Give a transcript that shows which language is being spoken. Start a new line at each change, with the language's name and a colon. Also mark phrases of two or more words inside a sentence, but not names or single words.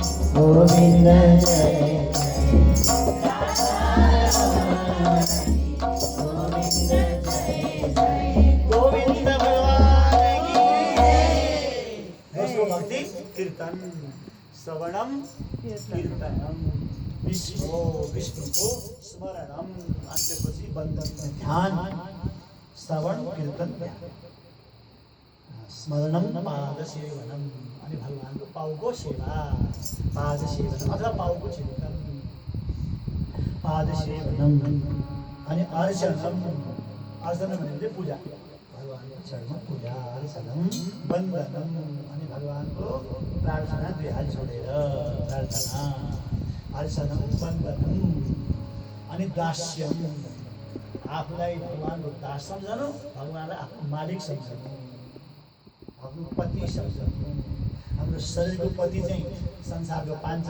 Nepali: गोविंद गोविंद भगवान की दोस्रो भक्ति कीर्तन
Sanskrit: श्रवणम कीर्तनम
Nepali: विष्णु विष्णुको स्मरणम अन्त्यपछि बन्दन ध्यान श्रवण कीर्तन
Sanskrit: स्मरणम पाद सेवनम
Nepali: अनि भगवानको पाउको सेवा पाद सेवन अथवा पाउको चिन्तन पाद सेवनम अनि अर्चनम अर्चन भनेको पूजा भगवानको चरणमा पूजा
Sanskrit: अर्चनम वन्दनम
Nepali: अनि भगवानको प्रार्थना दुई हात जोडेर प्रार्थना
Sanskrit: अर्चनम वन्दनम
Nepali: अनि दास्यम आफूलाई भगवानको दास सम्झनु भगवानलाई आफ्नो मालिक सम्झनु आफ्नो पति सम्झनु हाम्रो शरीरको पति चाहिँ संसारको पाँच